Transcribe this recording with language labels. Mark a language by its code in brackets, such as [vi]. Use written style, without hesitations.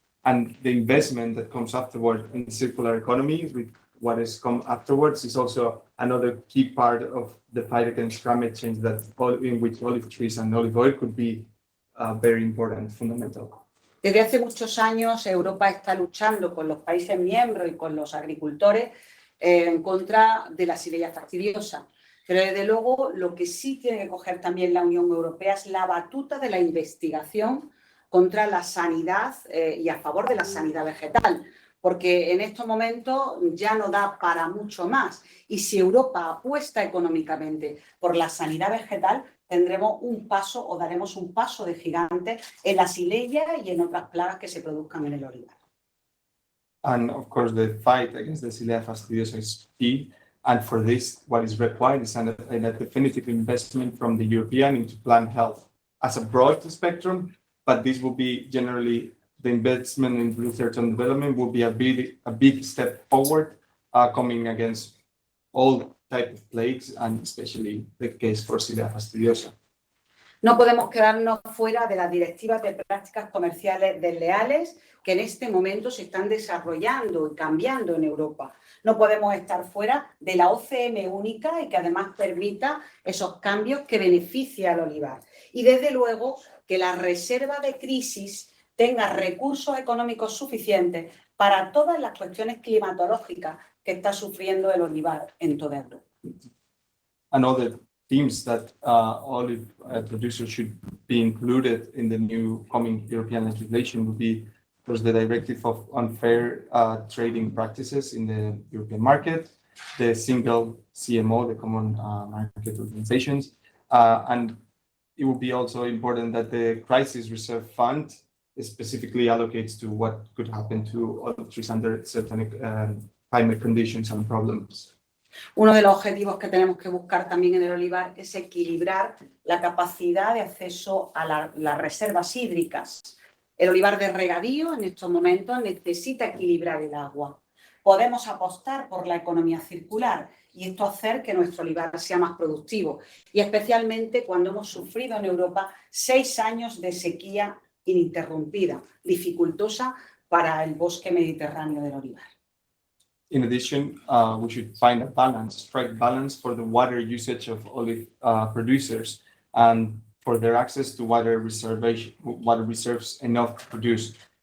[en] And the investment that comes afterward in the circular economy with what has come afterwards is also another key part of the fight against climate change in which olive trees and olive oil could be very important, fundamental. [es] Desde hace muchos años Europa está luchando con los países miembros y con los agricultores en contra de la Xylella fastidiosa. Pero desde luego lo que sí tiene que coger también la Unión Europea es la batuta de la investigación contra la sanidad y a favor de la sanidad vegetal, porque en estos momentos ya no da para mucho más. Y si Europa apuesta económicamente por la sanidad vegetal, tendremos un paso o daremos un paso de gigante en la xylella y en otras plagas que se produzcan en el olivar. [en] And of course, the fight against the Xylella fastidiosa is key. And for this, what is required is a definitive investment from the European into plant health as a broad spectrum. But this will be generally the investment in research and development will be a big step forward, coming against all types of plagues and especially the case for Xylella fastidiosa. [es] No podemos quedarnos fuera de las directivas de prácticas comerciales desleales que en este momento se están desarrollando y cambiando en Europa. No podemos estar fuera de la OCM única y que además permita esos cambios que benefician al olivar. Y desde luego que la reserva de crisis tenga recursos económicos suficientes para todas las cuestiones climatológicas que está sufriendo el olivar en toda Europa. [en] And other themes that olive producers should be included in the new coming European legislation would be, there's the directive of unfair trading practices in the European market, the single CMO, the common market organizations, and it would be also important that the crisis reserve fund specifically allocates to what could happen to olive trees under certain climate conditions and problems. [es] Uno de los objetivos que tenemos que buscar también en el olivar es equilibrar la capacidad de acceso a las reservas hídricas. El olivar de regadío en estos momentos necesita equilibrar el agua. Podemos apostar por la economía circular y esto hacer que nuestro olivar sea más productivo, y especialmente cuando hemos sufrido en Europa 6 años de sequía ininterrumpida, dificultosa para el bosque mediterráneo del olivar. [en] In addition, we should find a balance, strike balance for the water usage of olive producers and for their access to water reserves enough to produce.